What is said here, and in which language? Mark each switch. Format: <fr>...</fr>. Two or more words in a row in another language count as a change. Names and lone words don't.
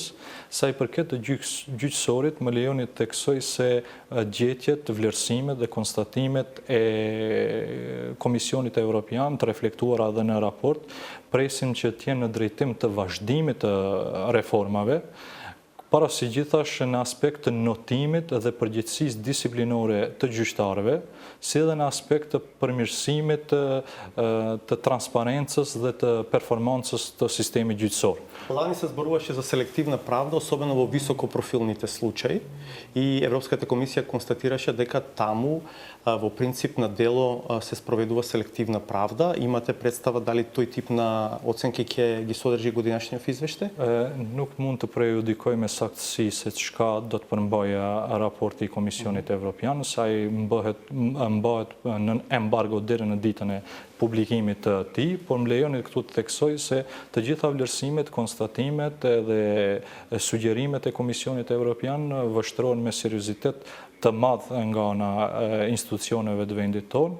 <sq>Sa i përket të gjyqësorit, më lejoni të theksoj se gjetjet, vlerësimet dhe konstatimet e Komisionit Evropian të reflektuara dhe në raport presim që t'jenë në drejtim të vazhdimit të reformave, para si gjithash në aspekt të notimit dhe përgjegjësisë disiplinore të gjyqtarëve, si edhe në aspekt të përmirësimit të transparencës dhe të performancës të sistemit gjyqësor.</sq> <mk>Лани се зборуваше за селективна правда, особено во високопрофилните случаи, и Европската комисија констатираше дека таму во принцип на дело се спроведува селективна правда. Имате представа дали тој тип на оценки ќе ги содржи годинашниот извештај?</mk> <sq>Nuk mund të prejudikoj me saktësi se çka do të përmbajë raporti i Komisionit Evropian, sa i mbahet në embargo deri në ditën e publikimit të tij, por më lejoni këtu të theksoj se të gjitha vlerësimet, konstatimet dhe sugjerimet e Komisionit Evropian vështrohen me seriozitet të madh nga ana institucioneve të vendit tonë.</sq>